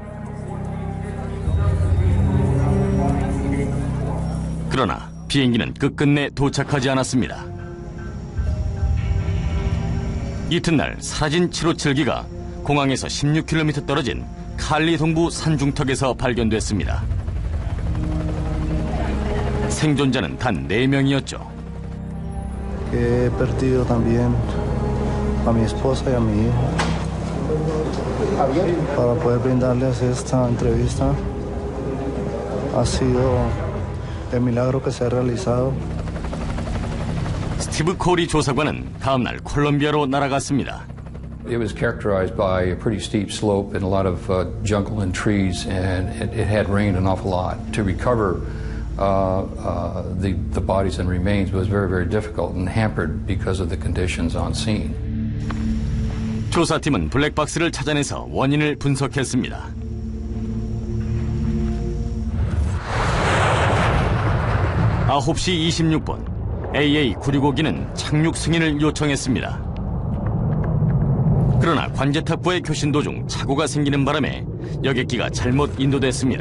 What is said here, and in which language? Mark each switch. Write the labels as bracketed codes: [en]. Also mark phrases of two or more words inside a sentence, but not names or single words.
[ko] 그러나 비행기는 끝끝내 도착하지 않았습니다. 이튿날 사라진 757기가 공항에서 16km 떨어진 칼리 동부 산중턱에서 발견됐습니다. 생존자는 단 4명이었죠. [es] He perdido también a mi esposa y a mi hijo. Para poder brindarles esta entrevista ha sido el milagro que se ha realizado. [ko] 스티브 코리 조사관은 다음날 콜롬비아로 날아갔습니다. [en] It was characterized by a pretty steep slope and a lot of jungle and trees, and it had rained an awful lot. To recover the bodies and remains was very, very difficult and hampered because of the conditions on scene. [ko] 조사팀은 블랙박스를 찾아내서 원인을 분석했습니다. (9시 26분) AA-965기는 착륙 승인을 요청했습니다. 그러나 관제탑과의 교신 도중 착오가 생기는 바람에 여객기가 잘못 인도됐습니다.